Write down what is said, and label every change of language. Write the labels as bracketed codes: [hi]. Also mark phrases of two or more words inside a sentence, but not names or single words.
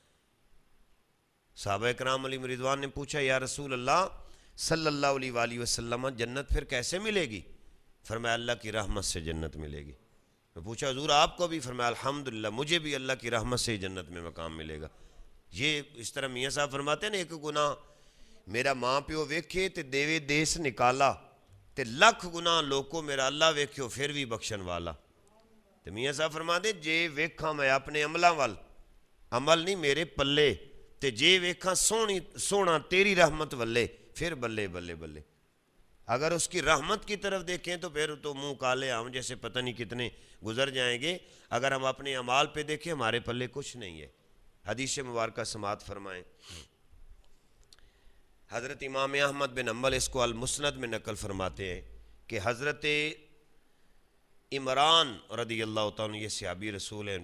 [ur] صحابہ کرام علیہ رضوان نے پوچھا [ar] یا رسول اللہ صلی اللہ علیہ وآلہ وسلم [ur] جنت پھر کیسے ملے گی؟ فرمایا اللہ کی رحمت سے جنت ملے گی۔ میں پوچھا حضور آپ کو بھی؟ فرمایا الحمدللہ مجھے بھی اللہ کی رحمت سے جنت میں مقام ملے گا۔ یہ اس طرح میاں صاحب فرماتے ہیں نا، [pa] ایک گناہ میرا ماں پیو ویکھے تے دیوے دیس نکالا، تے لکھ گناہ لوکو میرا اللہ ویکھیو پھر بھی بخشن والا۔ [ur] تو میاں صاحب فرماتے [pa] جے ویکھاں میں اپنے عملاں وال، عمل نہیں میرے پلے، تے جے ویکھاں سونا تیری رحمت والے، پھر بلے بلے بلے۔ [ur] اگر اس کی رحمت کی طرف دیکھیں تو پھر تو منہ کالے ہم جیسے پتہ نہیں کتنے گزر جائیں گے۔ اگر ہم اپنے اعمال پہ دیکھیں ہمارے پلے کچھ نہیں ہے۔ حدیث مبارکہ سماعت فرمائیں، حضرت امام احمد بن حنبل اس کو المسند میں نقل فرماتے ہیں کہ حضرت عمران [ar] رضی اللہ تعالیٰ [ur] یہ صحابی رسول ہیں،